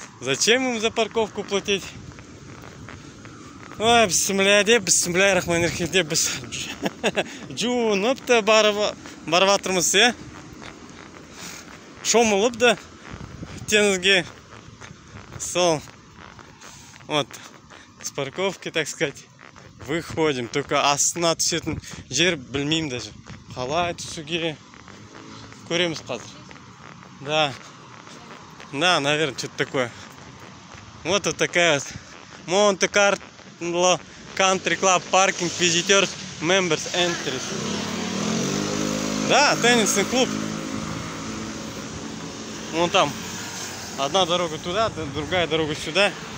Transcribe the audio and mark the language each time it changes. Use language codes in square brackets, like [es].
[ru] Зачем им за парковку платить? [kk] Ой, [ar] бисмилля рахманир рахим [kk] деп біз жуынып та барып жатырмыз, иә? Шомылып да теңізге. Сол. [ru] Вот, с парковки, так сказать, выходим. Только [kk] астына түсетін жер білмеймін [ru] даже. [kk] Қалай түсуге көреміз қазір. [ru] Да. Да, наверное, что-то такое. Вот такая вот Монте-Карло [en] Country Club Parking Visitors Members Entry. [ru] Да, теннисный клуб. Вон там. Одна дорога туда, другая дорога сюда.